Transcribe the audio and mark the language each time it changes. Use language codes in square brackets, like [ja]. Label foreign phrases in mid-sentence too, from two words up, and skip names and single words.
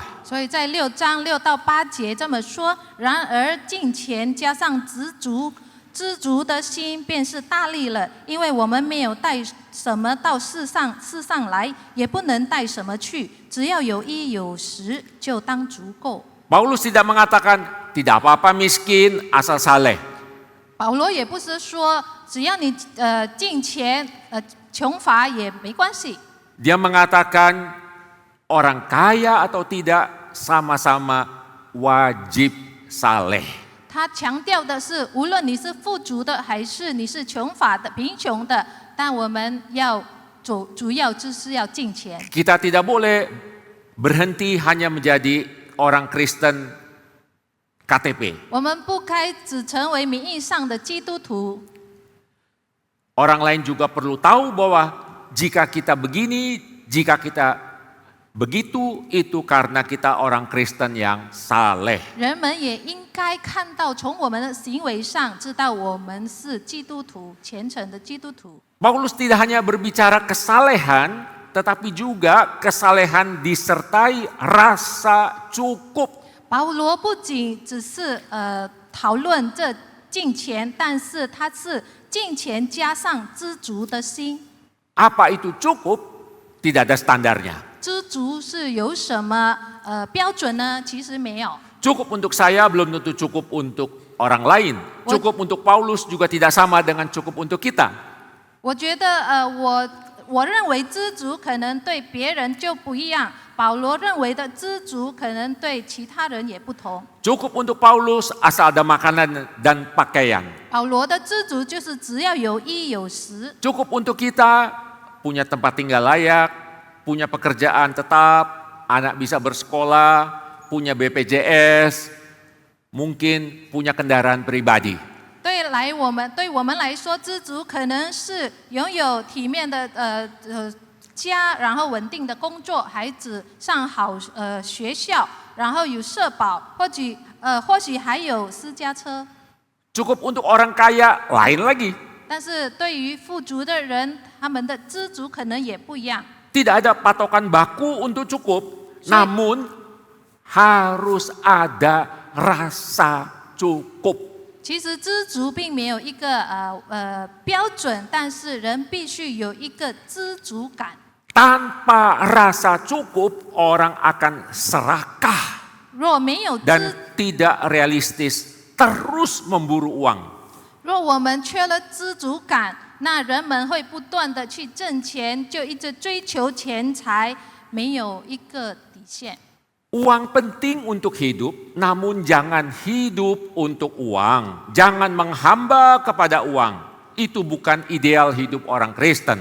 [zh] 所以在6章6到8节这么说，然而敬虔加上知足的心，便是大利了，因为我们没有带什么到世上来，也不能带什么去，只要有衣有食，就当足够。 [id] Paulus tidak mengatakan tidak apa-apa miskin asal saleh. [zh] 保罗也不是说只要你敬虔穷乏也没关系。 [id] Dia mengatakan orang kaya atau tidak sama-sama wajib saleh. [zh] 他强调的是，无论你是富足的还是你是穷乏的、贫穷的，但我们要主要就是要敬虔。 [id] Kita tidak boleh berhenti hanya menjadi orang Kristen KTP. [zh] 我们不该只成为名义上的基督徒。 [id] Orang lain juga perlu tahu bahwa jika kita begini, jika kita begitu, itu karena kita orang Kristen yang saleh. [zh] 人们也应该看到，从我们的行为上知道我们是基督徒，虔诚的基督徒。 [id] Paulus tidak hanya berbicara kesalehan, tetapi juga kesalehan disertai rasa cukup. [zh] 保罗不仅只是讨论这敬虔，但是他是敬虔加上知足的心。 [id] Apa itu cukup? Tidak ada standarnya. [zh] 知足是有什么标准呢？其实没有。 [id] Cukup untuk saya belum tentu cukup untuk orang lain. Cukup untuk Paulus juga tidak sama dengan cukup untuk kita. [zh] 我觉得我认为知足可能对别人就不一样，保罗认为的知足可能对其他人也不同。 [id] Cukup untuk Paulus asal ada makanan dan pakaian. [zh] 保罗的知足就是只要有衣有食。 [id] Cukup untuk kita punya tempat tinggal layak, punya pekerjaan tetap, anak bisa bersekolah, punya BPJS, mungkin punya kendaraan pribadi. [zh] 对我们来说，知足可能是拥有体面的家，然后稳定的工作，孩子上好学校，然后有社保，或许还有私家车。 [id] Cukup untuk orang kaya lain lagi. [zh] 但是对于富足的人，他们的知足可能也不一样。 [id] Tidak ada patokan baku untuk cukup, namun harus ada rasa cukup. [zh] 其实知足并没有一个标准，但是人必须有一个知足感。 [id] Tanpa rasa cukup, orang akan serakah [zh] 若没有 [id] dan tidak realistis, terus memburu uang. [zh] 若我们缺了知足感，那人们会不断的去挣钱，就一直追求钱财，没有一个底线。 [id] Uang penting untuk hidup, namun jangan hidup untuk uang. Jangan menghamba kepada uang. Itu bukan ideal hidup orang Kristen.